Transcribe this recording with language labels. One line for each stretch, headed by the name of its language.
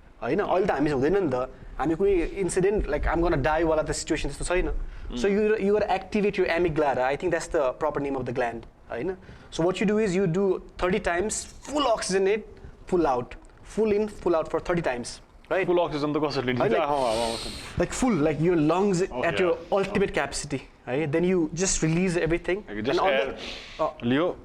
English: All the time is
Nepali: huँदैन नि त हामी कुनै
English: incident like I'm going to die
Nepali: वाला त
English: situation
Nepali: त्यस्तो छैन
English: so you got to activate your amygdala. I think that's the proper name of the gland so what you do is you do 30 times full oxygenate pull out full in full out for 30 times right
Nepali: full oxygen त कसरी लिन्छ
English: like full like your lungs at your ultimate capacity right then you just release everything just air
Nepali: Leo